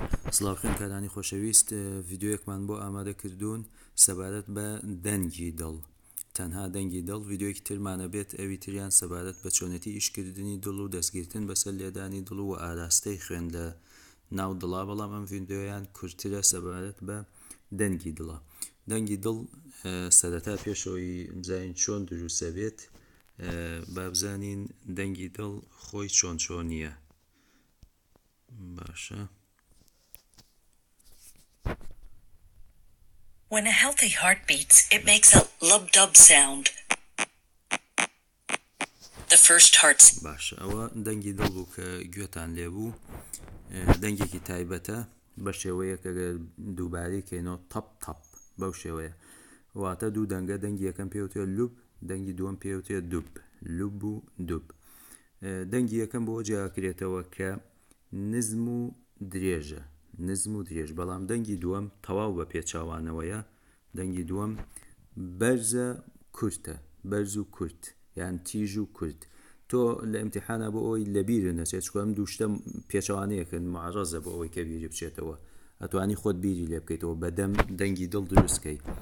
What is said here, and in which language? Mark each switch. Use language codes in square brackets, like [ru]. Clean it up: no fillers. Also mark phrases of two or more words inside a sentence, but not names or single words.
[ckb] سڵاوخێن کارانی خۆشەویست ڤیددیوەکمان بۆ ئامادە کردوون سەبارەت بە دەنگی دڵ تەنها دەنگی دڵ ڤیددیوەکی ترمانە بێت ئەوی تریان سەبارەت بە چۆنەتی ئیشکردنی دڵ و دەستگیرتن بەسەر لێدانی دڵ و ئاراستەی خوێن لە ناو دڵا بەڵام ئەم ڤیددیۆیان کورتترە سەبارەت بە دەنگی دڵە دەنگی دڵ سەرەتا پێشەوەی بزانین چۆن دروستە بێت با بزانین دەنگی دڵ خۆی چۆنیە باشە. [en] When a healthy heart beats, it makes a lub-dub sound. The first heart's [ckb] باشە ئەوە دەنگی دڵ بوو کە گوێتان لێبوو دەنگێکی تایبەتە بە شێوەیە کە دووبارەی کەینەوە تەپ بەو شێوەیە واتە دوو دەنگە دەنگی یەکەم پێوتێت لوب دەنگی دووەم پێوتێت دوب لوب و دوب دەنگی یەکەم بۆ جیاکرێتەوە کە نزم و درێژ بەڵام دەنگی دووەم تەواو بە پێچاوانەوەیە دەنگی دووەم بەرزە کورتە بەرز و کورت یان تیژ و کورت تۆ لە ئیمتیحانە بۆ ئەوی لەبیرە نەچێت چکۆم دووشتە پێچوانەیەکن معڕەزە بۆ ئەوەی کە بیری بچێتەوە ئەتوانی خۆت بیری لێ بکەیتەوە بەدەم دەنگی دڵ دروستکەی